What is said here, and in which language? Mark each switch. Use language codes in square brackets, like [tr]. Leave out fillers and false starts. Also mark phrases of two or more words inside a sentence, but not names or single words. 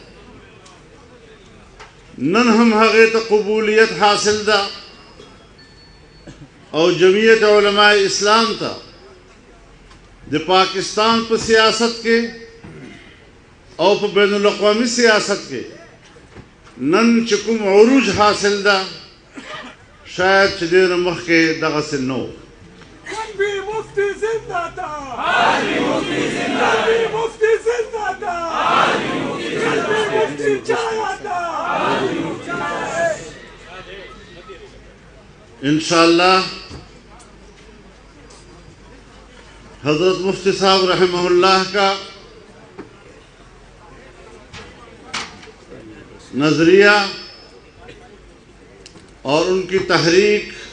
[ps] نن هم هغې ته قبولیت حاصل ده او جمعیت علماء اسلام ته د پاکستان په سیاست کې او په بین الاقوامی سیاست کې نن چې کوم عروج حاصل ده شاید چې ډېر مخکې دغسې نه و. [ur] مفتی زنده باد، مفتی زنده باد، مفتی زنده باد، مفتی جاید انشاءاللہ حضرت مفتی صاحب رحمہ اللہ کا نظریہ اور ان کی تحریک